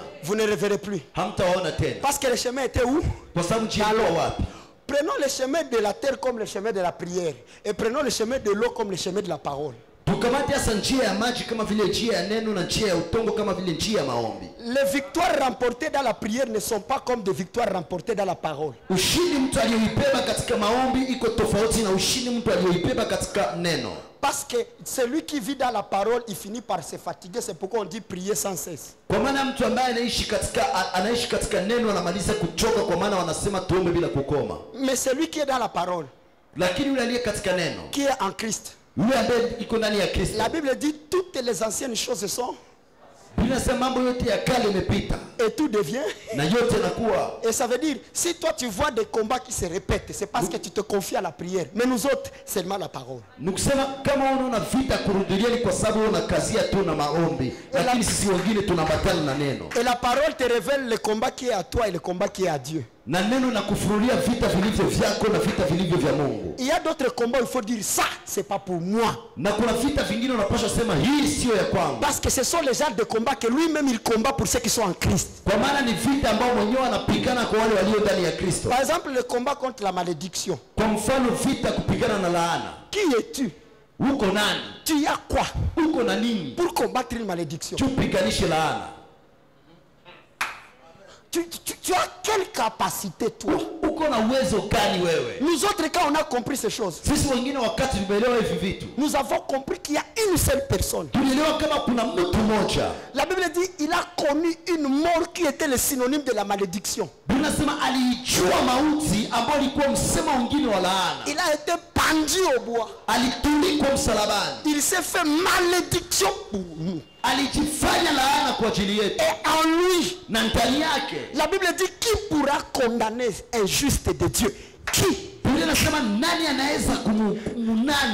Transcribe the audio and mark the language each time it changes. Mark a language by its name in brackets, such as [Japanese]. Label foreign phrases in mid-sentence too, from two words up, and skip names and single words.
[French] vous ne les verrez plus. [Swahili] hamtawaona tena. [French] Parce que le chemin était où? [Swahili] Kwa sababu njia ilikuwa wapi? [French] Prenons le chemin de la terre comme le chemin de la prière. Et prenons le chemin de l'eau comme le chemin de la parole. [Swahili] Tukamate hasa njia ya maji kama vile njia ya neno, na njia ya utongo kama vile njia ya maombi. [French] Les victoires remportées dans la prière ne sont pas comme des victoires remportées dans la parole. [Swahili] Ushindi mtu aliyoibeba katika maombi iko tofauti na ushindi mtu aliyoibeba katika neno. [French] Parce que celui qui vit dans la parole, il finit par se fatiguer. C'est pourquoi on dit prier sans cesse. [Swahili] Kwa maana mtu ambaye anaishi katika neno anamaliza kuchoka, kwa maana wanasema tuombe bila kukoma. [French] Mais celui qui est dans la parole, [Swahili] Lakini yule aliye katika neno, [French] qui est en Christ, [Swahili] yule ambaye iko ndani ya Kristo, [French] la Bible dit toutes les anciennes choses sont [Swahili] Biblia inasema mambo yote ya kale yamepita [French] et tout devient. [Swahili] na yote yanakuwa. [French] Et ça veut dire, si toi tu vois des combats qui se répètent, c'est parce que tu te confies à la prière. Mais nous autres, seulement la parole. [Swahili] Nikusema kama unaona vita kurudilia ni kwa sababu unakazia tu na maombi, lakini sisi wengine tunabatana na neno. [French] Et la parole te révèle le combat qui est à toi et le combat qui est à Dieu. [Swahili] Na neno na kufunulia vita vilivyo vyako na vita vilivyo vya Mungu. [French] Il y a d'autres combats, il faut dire ça, c'est pas pour moi. [Swahili] Na kuna vita vingine unapaswa sema hii sio ya kwangu. [French] Parce que ce sont les genres de combats que lui-même il combat pour ceux qui sont en Christ. [Swahili] Kwa maana ni vita ambao mwenyewe anapigana kwa wale walio ndani ya Kristo. [French] Par exemple, le combat contre la malédiction. [Swahili] Kwa mfano vita kupigana na laana. [French] Qui es-tu? [Swahili] Uko nani? [French] Tu as quoi? [Swahili] Uko na nini? [French] Pour combattre une malédiction. [Swahili] Tupiganishe laana. [French] Tu as quelle capacité toi? [Swahili] Uko na uwezo gani wewe? [French] Nous autres, quand on a compris ces choses, [Swahili] Sisi wengine wakati tumeelewa hivi vitu, [French] nous avons compris qu'il y a une seule personne. [Swahili] tulielewa kama kuna mtu mmoja. [French] La Bible dit il a connu une mort qui était le synonyme de la malédiction. [Swahili] Biblia inasema aliijua mauti ambayo ilikuwa msema mwingine wa laana. [French] Il a été pendu au bois. [Swahili] Alitulikwa msalabani. [French] Il s'est fait malédiction pour nous. [Swahili] Alijifanya laana kwa ajili yetu. [French] Et en lui, [Swahili] Na ndani yake, [French] la Bible dit qui pourra condamner un juste de Dieu? Qui? [Swahili] Biblia inasema nani anaweza kumhukumu nani?